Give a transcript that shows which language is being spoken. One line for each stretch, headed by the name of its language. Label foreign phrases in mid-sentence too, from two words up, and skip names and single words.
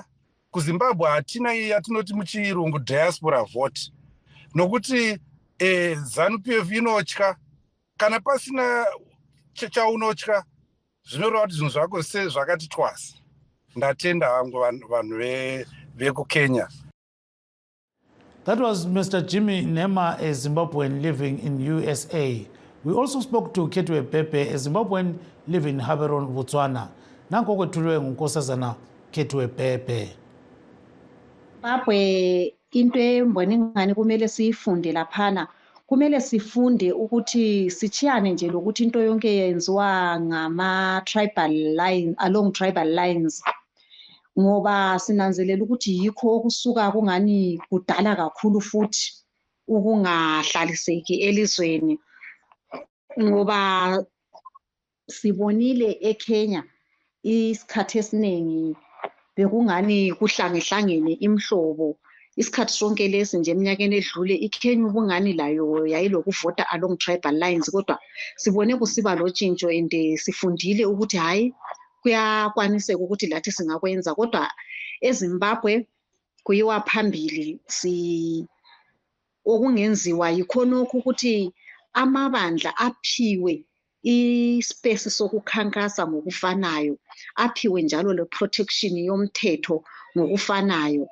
Shona: KuZimbabwe hatina iyi yatinoti muchirungu
English: diaspora vote.
Shona: Nokuti ZANU-PF inotya, kana pasina chaunotya zvinoreva kuti zvinhu zvako zvakati twasa. Ndatenda hangu vanhu vekuKenya.
English: That was Mr. Jimmy Nema, a Zimbabwean living in USA. We also spoke to Ketwe Pepe, a Zimbabwean living in Haberon, Botswana.
North Ndebele: Nanko kwethuliwe ngunkosazana Ketwe Pepe. Zimbabwe into embona ngani kumele siyifunde laphana, kumele sifunde ukuthi sichiyane nje lokuthi into yonke yenziwa ngama-
English: tribal lines, along tribal lines,
North Ndebele: ngoba sinanzelela ukuthi yikho okusuka kungani kudala kakhulu futhi ukungahlaliseki elizweni, ngoba sibonile eKenya isikhathi esiningi bekungani kuhlangehlangene imhlobo. Isikhathi sonke lesi nje eminyakeni edlule iKenya ubungani layo yayilokuvota
English: along tribal lines,
North Ndebele: kodwa sibone kusiba lotshintsho and sifundile ukuthi hayi kuyakwaniseka ukuthi lathi singakwenza, kodwa eZimbabwe kuyiwa phambili. Okungenziwa yikhonokho ukuthi amabandla aphiwe ispace sokukhankasa ngokufanayo, aphiwe njalo le protection yomthetho ngokufanayo.